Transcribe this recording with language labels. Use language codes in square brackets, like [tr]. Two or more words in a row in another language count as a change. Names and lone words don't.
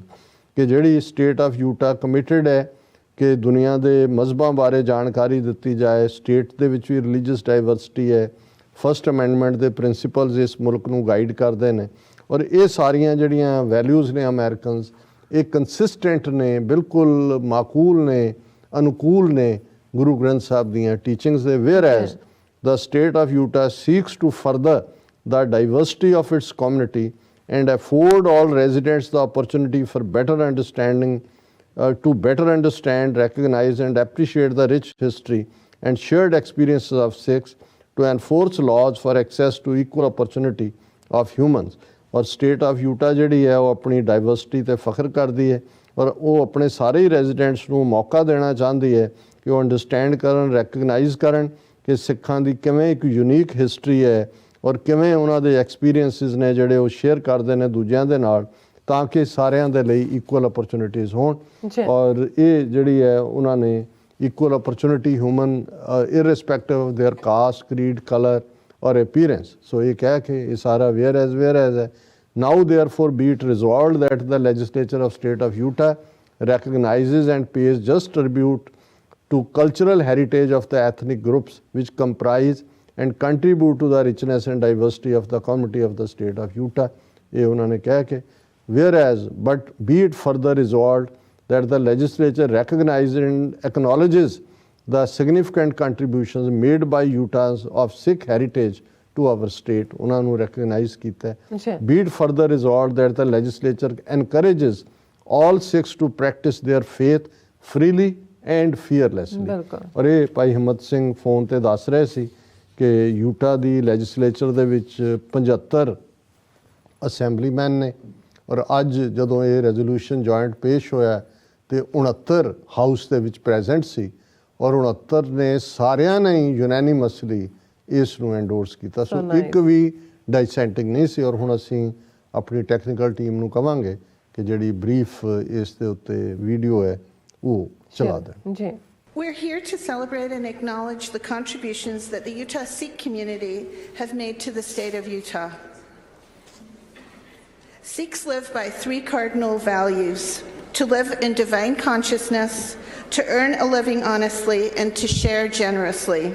[pa] ਕਿ ਜਿਹੜੀ ਸਟੇਟ ਆਫ ਯੂਟਾ ਕਮਿਟਡ ਹੈ ਕਿ ਦੁਨੀਆ ਦੇ ਮਜ਼ਹਬਾਂ ਬਾਰੇ ਜਾਣਕਾਰੀ ਦਿੱਤੀ ਜਾਏ, ਸਟੇਟ ਦੇ ਵਿੱਚ ਵੀ [en] religious diversity [pa] ਹੈ, ਫਸਟ ਅਮੈਂਡਮੈਂਟ ਦੇ ਪ੍ਰਿੰਸੀਪਲਸ ਇਸ ਮੁਲਕ ਨੂੰ ਗਾਈਡ ਕਰਦੇ ਨੇ ਔਰ ਇਹ ਸਾਰੀਆਂ ਜਿਹੜੀਆਂ ਵੈਲਿਊਜ਼ ਨੇ ਅਮਰੀਕਨਸ ਇਹ ਕੰਸਿਸਟੈਂਟ ਨੇ, ਬਿਲਕੁਲ ਮਾਕੂਲ ਨੇ, ਅਨੁਕੂਲ ਨੇ Guru Granth Sahib ਦੀਆਂ teachings ਦੇ। [en] Whereas the state of Utah seeks to further the diversity of its community and afford all residents the opportunity for better understanding, to better understand, recognize and appreciate the rich history and shared experiences of Sikhs, to enforce laws for access to equal opportunity of humans. [pa] ਔਰ ਸਟੇਟ ਆਫ ਯੂਟਾ ਜਿਹੜੀ ਹੈ ਉਹ ਆਪਣੀ ਡਾਈਵਰਸਿਟੀ 'ਤੇ ਫਖਰ ਕਰਦੀ ਹੈ ਔਰ ਉਹ ਆਪਣੇ ਸਾਰੇ ਹੀ ਰੈਜ਼ੀਡੈਂਟਸ ਨੂੰ ਮੌਕਾ ਦੇਣਾ ਚਾਹੁੰਦੀ ਹੈ ਕਿ ਉਹ ਅੰਡਰਸਟੈਂਡ ਕਰਨ, ਰੈਕਗਨਾਈਜ਼ ਕਰਨ ਕਿ ਸਿੱਖਾਂ ਦੀ ਕਿਵੇਂ ਇੱਕ [en] unique history [pa] ਹੈ ਔਰ ਕਿਵੇਂ ਉਹਨਾਂ ਦੇ ਐਕਸਪੀਰੀਅੰਸਿਸ ਨੇ ਜਿਹੜੇ ਉਹ ਸ਼ੇਅਰ ਕਰਦੇ ਨੇ ਦੂਜਿਆਂ ਦੇ ਨਾਲ, ਤਾਂ ਕਿ ਸਾਰਿਆਂ ਦੇ ਲਈ [en] equal opportunities [pa] ਹੋਣ। ਔਰ ਇਹ ਜਿਹੜੀ ਹੈ ਉਹਨਾਂ ਨੇ [en] equal opportunity human irrespective of their caste, creed, color ਔਰ ਅਪੀਅਰੈਂਸ। [pa] ਸੋ ਇਹ ਕਹਿ ਕੇ ਇਹ ਸਾਰਾ whereas ਹੈ। [en] Now therefore be it resolved that the legislature of state of Utah recognizes and pays just tribute to cultural heritage of the ethnic groups which comprise and contribute to the richness and diversity of the community of the state of Utah. [pa] ਇਹ ਉਹਨਾਂ ਨੇ ਕਹਿ ਕੇ [en] whereas but be it further resolved that the legislature recognizes and acknowledges the significant contributions made by Utahs of Sikh heritage to our state. [pa] ਉਹਨਾਂ ਨੂੰ recognize ਕੀਤਾ ਹੈ। [en] Be it further resolved that the legislature encourages all Sikhs to practice their faith freely and fearlessly. [pa] ਔਰ ਇਹ ਭਾਈ ਹਿੰਮਤ ਸਿੰਘ ਫੋਨ ਤੇ ਦੱਸ ਰਹੇ ਸੀ ਕਿ ਯੂਟਾ ਦੀ ਲੈਜਿਸਲੇਚਰ ਦੇ ਵਿੱਚ 75 ਅਸੈਂਬਲੀਮੈਨ ਨੇ ਔਰ ਅੱਜ ਜਦੋਂ ਇਹ [en] resolution joint [pa] ਪੇਸ਼ ਹੋਇਆ ਤੇ 69 ਹਾਊਸ ਦੇ ਵਿੱਚ ਪ੍ਰੈਜ਼ੈਂਟ ਸੀ ਔਰ 69 ਨੇ ਸਾਰਿਆਂ ਨੇ ਯੂਨੈਨਿਮਸਲੀ ਇਸ ਨੂੰ ਐਂਡੋਰਸ ਕੀਤਾ। ਸੋ ਇੱਕ ਵੀ ਡਾਈਸੈਂਟਿੰਗ ਨਹੀਂ ਸੀ ਔਰ ਹੁਣ ਅਸੀਂ ਆਪਣੀ [en] technical team [pa] ਨੂੰ ਕਵਾਂਗੇ ਕਿ ਜਿਹੜੀ ਬਰੀਫ ਇਸ ਦੇ ਉੱਤੇ ਵੀਡੀਓ ਹੈ ਉਹ ਚਲਾ ਦੇਣ। ਜੀ [en] We're here to celebrate and acknowledge the contributions that the Utah Sikh community have made to the state of Utah. Sikhs live by 3 cardinal values: to live in divine consciousness, to earn a living honestly, and to share generously.